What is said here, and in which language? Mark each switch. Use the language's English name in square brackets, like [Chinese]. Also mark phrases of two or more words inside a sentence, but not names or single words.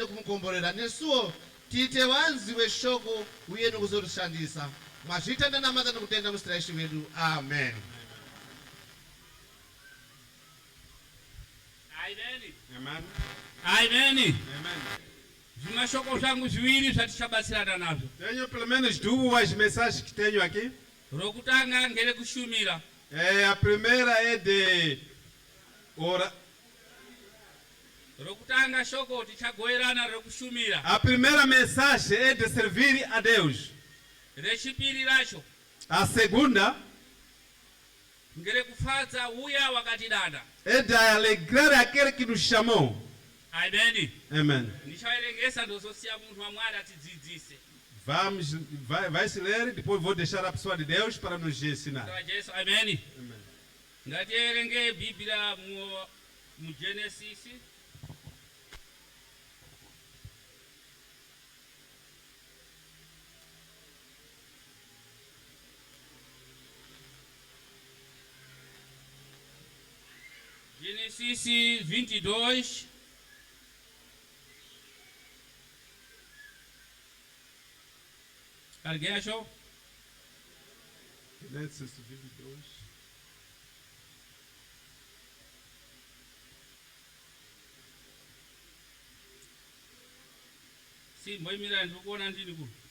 [Shona] Munopafadzeni kumukomborera nesuwo tite wanziwe shoko uyeni kuzotishandisa mwazvitanda namata nikutenda musitirashi wedu. Amen. Amen. Amen. Amen. Amen. Zimashoko zangu ziwiri zvatishabatsirana nazvo. [Portuguese] Tenho pelo menos duas mensagens que tenho aqui. [Shona] Rokutanga ngere kushumira. [Portuguese] A primeira é de [Shona] Rokutanga shoko tichagoerana rekushumira. [Portuguese] A primeira mensagem é de servir a Deus. [Shona] Rechipiri racho [Portuguese] A segunda [Shona] ngere kufadza uya wakatidada. [Portuguese] é de alegrar aquele que nos chamou. [Shona] Amen. Amen. Ndichaerengesa ndozosiya munhu wamwari atidzidzise. [Portuguese] Vai se ler, depois vou deixar a pessoa de Deus para nos ensinar. [Shona] Jesu, amen. Amen. Ngatierenge Biblia mu Genesis. Genesis 22. [Portuguese] Alguém achou? Genesis 22. Sim, vou mirar, vou pôr andinho.